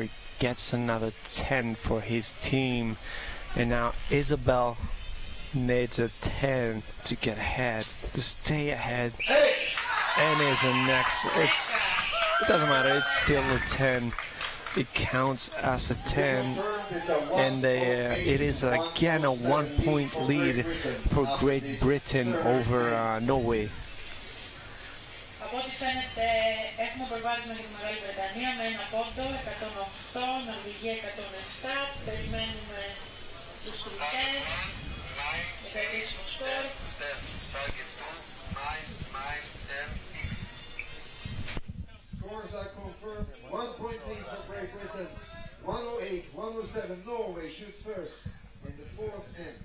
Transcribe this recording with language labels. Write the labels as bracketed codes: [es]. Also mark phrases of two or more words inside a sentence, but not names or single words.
[en] He gets another 10 for his team. And now Isabel needs a 10 to get ahead, to stay ahead. And is the next. It doesn't matter, it's still a 10. It counts as a 10. And it is again a 1-point lead for Great Britain over Norway. [el] Από ό,τι φαίνεται έχουμε προβάδισμα για τη Μεγάλη Βρετανία με 1 πόντο, 108, Νορβηγία 107, περιμένουμε τους κριτές για το επίσημο σκορ. [en] Scores are confirmed. 1 point lead for Great Britain. 108, 107. Norway shoots first in the fourth end.